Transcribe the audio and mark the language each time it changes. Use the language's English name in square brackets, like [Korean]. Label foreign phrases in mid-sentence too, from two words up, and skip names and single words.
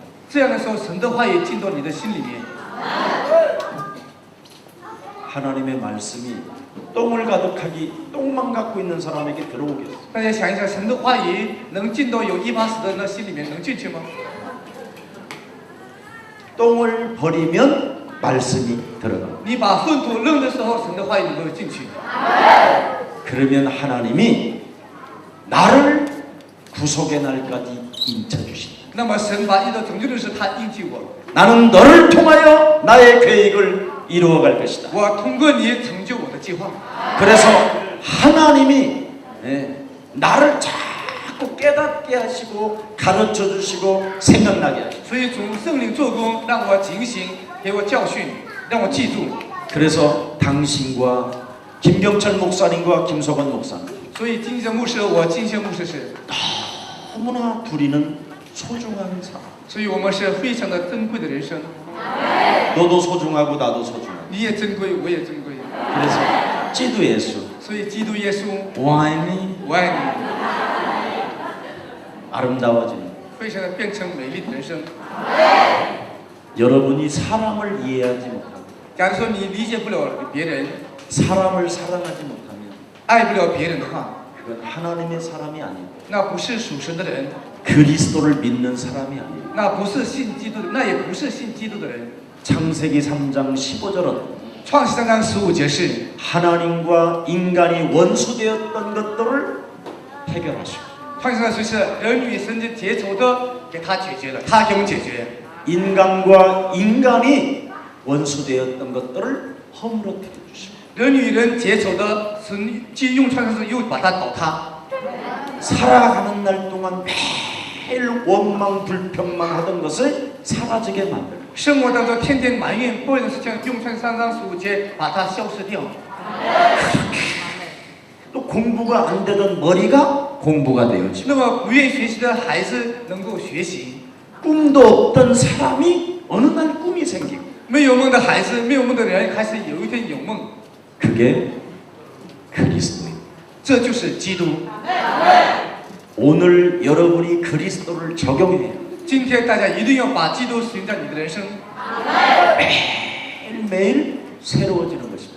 [Chinese] 这样的时候，神的话语进到你的心里面。 [Korean] 하나님의 말씀이 똥을 가득하기 똥만 갖고 있는 사람에게 들어오겠어요. [Chinese] 大家想一想，神的话语能进到有一把屎的人的心里面，能进去吗？ [Korean] 똥을 버리면 말씀이 들어갑니다. [Chinese] 你把粪土扔的时候，神的话语能够进去。 [Korean] 그러면 하나님이 나를 구속의 날까지 인쳐주신다. [Chinese] 那么神把一到拯救的时候，他应许我， [Korean] 나는 너를 통하여 나의 계획을 이루어갈 것이다. [Chinese] 我通过你成就我的计划。 [Korean] 그래서 하나님이 나를 자꾸 깨닫게 하시고 가르쳐 주시고 생각나게 하시고 [Chinese] 所以主圣灵做工，让我警醒，给我教训，让我记住。 [Korean] 그래서 당신과 김경철 목사님과 김석원 목사님 [Chinese] 所以金圣牧师，我金圣牧师是， [Korean] 너무나 둘이는 소중한 사람. [Chinese] 所以我们是非常的珍贵的人生。 [Korean] 너도 소중하고 나도 소중하고. [Chinese] 你也珍贵，我也珍贵。 그래서基督耶稣所以基督耶稣，我爱你我爱你， [Korean] 아름다워지는 [Chinese] 非常的变成美丽的人生。 [Korean] 여러분이 사람을 이해하지 못하고 [Chinese] 假如说你理解不了别人， [Korean] 사람을 사랑하지 못하면 [Chinese] 爱不了别人的话， [Korean] 그건 하나님의 사람이 아니고 [Chinese] 那不是属神的人， [Korean] 그리스도를 믿는 사람이 아니고 [Chinese] 那不是信基督的，那也不是信基督的人。 [Korean] 창세기 3장 15절은 [Chinese] 创世3章15节是 [Korean] 하나님과 인간이 원수되었던 것들을 해결하시고 [Chinese] 创世上说是人与神的结仇的，给他解决了，他给我们解决。 [Korean] 인간과 인간이 원수되었던 것들을 허물어뜨려 주시고 [Chinese] 人与人结仇的，神既用创世又把它倒塌。 [Korean] 살아가는 날 동안 매일 원망 불평만 하던 것을 사라지게 만들고 [Chinese] 生活当中天天埋怨抱怨的事情，用创世3章15节把它消失掉。 [Korean] 또 공부가 안 되던 머리가 공부가 되어지고 [Chinese] 那么不愿意学习的孩子能够学习， [Korean] 꿈도 없던 사람이 어느 날 꿈이 생기고 [Chinese] 没有梦的孩子，没有梦的人开始有一天有梦， [Korean] 그게 그리스도입니다. [Chinese] 这就是基督。 [Korean] 오늘 여러분이 그리스도를 적용해야 [Chinese] 今天大家一定要把基督使用在你的人生， [Korean] 매일매일 새로워지는 것입니다.